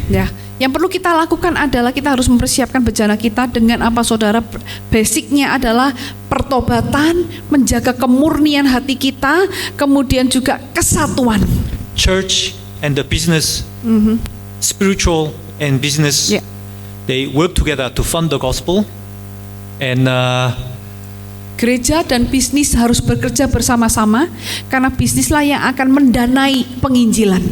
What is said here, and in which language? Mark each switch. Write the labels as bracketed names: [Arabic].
[Indonesian] Ya, yang perlu kita lakukan adalah kita harus mempersiapkan bejana kita dengan apa saudara? Basicnya adalah pertobatan, menjaga kemurnian hati kita, kemudian juga kesatuan. [English] Church and the business, spiritual and business, Yeah. they work together to fund the gospel, and [Indonesian] Gereja dan bisnis harus bekerja bersama-sama, karena bisnislah yang akan mendanai penginjilan.